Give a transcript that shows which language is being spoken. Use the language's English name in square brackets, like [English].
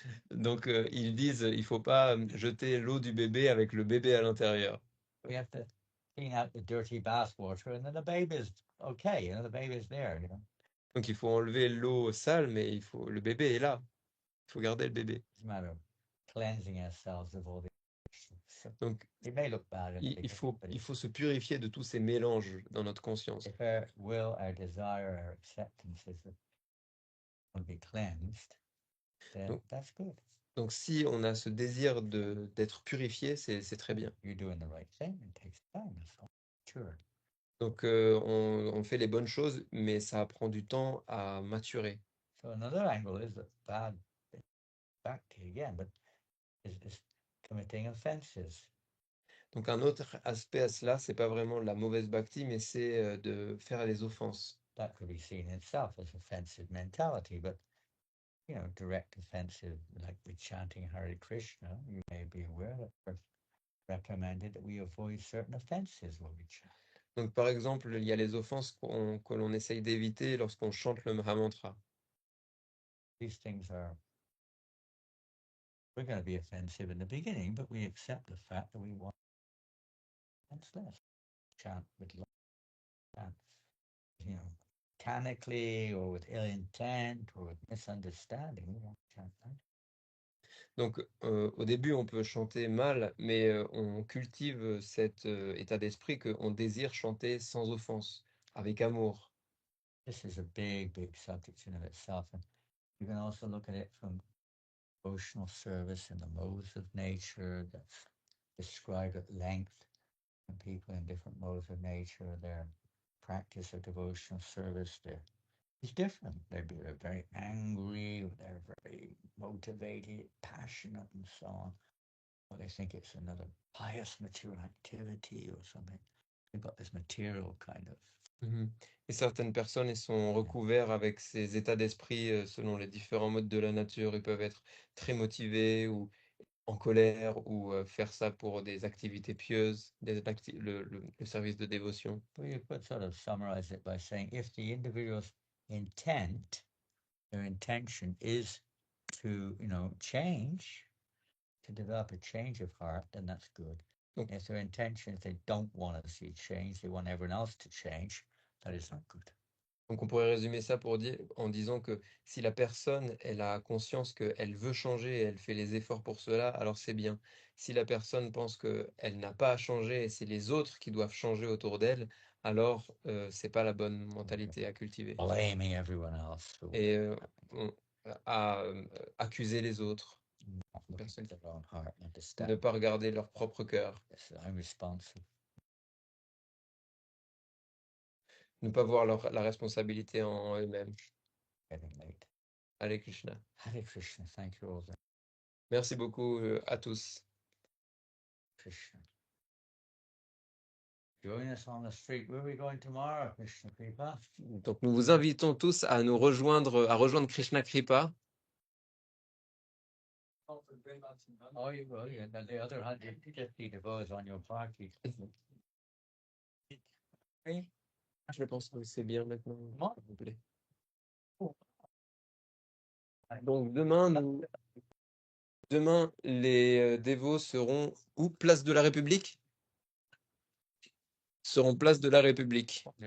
[French] Donc, ils disent, il faut pas jeter l'eau du bébé avec le bébé à l'intérieur. [English] We have to clean out the dirty bathwater, and then the baby's okay. The baby's there. [French] Donc, il faut enlever l'eau sale, mais le bébé est là. Il faut garder le bébé. [English] It's a matter of cleansing ourselves of all the. [French] Donc, [English] It may look bad. [French] il faut se purifier de tous ces mélanges dans notre conscience. [English] If our will, our desire, our acceptance will be cleansed, then that's good. [French] Donc, si on a ce désir d'être purifié, c'est très bien. [English] You're doing the right thing. It takes time. That's all. Sure. [French] Donc, on fait les bonnes choses, mais ça prend du temps à maturer. [English] So another angle is that bad bhakti again, but is committing offenses. [French] Donc, un autre aspect à cela, c'est pas vraiment la mauvaise bhakti, mais c'est de faire les offenses. [English] That could be seen in itself as offensive mentality, but direct offensive, like with chanting Hare Krishna, you may be aware that it's recommended that we avoid certain offenses when we chant. [French] Donc, par exemple, il y a les offenses que l'on essaye d'éviter lorsqu'on chante le Mahamantra. [English] These things we're going to be offensive in the beginning, but we accept the fact that we want offenseless. Chant with love, chant, mechanically or with ill intent or with misunderstanding. We don't chant that. [French] Donc, au début, on peut chanter mal, mais on cultive cet état d'esprit qu'on désire chanter sans offense, avec amour. [English] This is a big, big subject in of itself, and you can also look at it from devotional service and the modes of nature that's described at length, and people in different modes of nature, their practice of devotional service, is different. They're very angry, they're very motivated, passionate, and so on. Or they think it's another pious material activity or something. They've got this material kind of. [French] Et certaines personnes, ils sont recouverts avec ces états d'esprit selon les différents modes de la nature. Ils peuvent être très motivés ou en colère ou faire ça pour des activités pieuses, le service de dévotion. [English] Well, you could sort of summarize it by saying if the individual's intent, their intention is to, change, to develop a change of heart, then that's good. Okay. If their intention is they don't want to see change, they want everyone else to change, that is not good. [French] Donc on pourrait résumer ça en disant que si la personne, elle a conscience qu'elle veut changer et elle fait les efforts pour cela, alors c'est bien. Si la personne pense qu'elle n'a pas à changer et c'est les autres qui doivent changer autour d'elle, alors c'est pas la bonne mentalité à cultiver. [English] Blaming everyone else. [French] Et à accuser les autres. Personne [English] their own heart, [French] Ne pas regarder leur propre cœur. [English] Yes, I'm responsible. [French] Ne pas voir la responsabilité en eux-mêmes. [English] Getting late. Hare Krishna. Hare Krishna, thank you all. [French] Merci beaucoup à tous. [English] Krishna. Join us on the street. Where are we going tomorrow, Krishna Kripa? [French] Donc nous vous invitons tous à rejoindre Krishna Kripa. [English] Oh, you will. Yeah, the other 150 devotees on your party. [French] Je pense que c'est bien maintenant. Moi? S'il vous plaît. Donc demain les dévots seront où? Place de la République? Seront place de la République.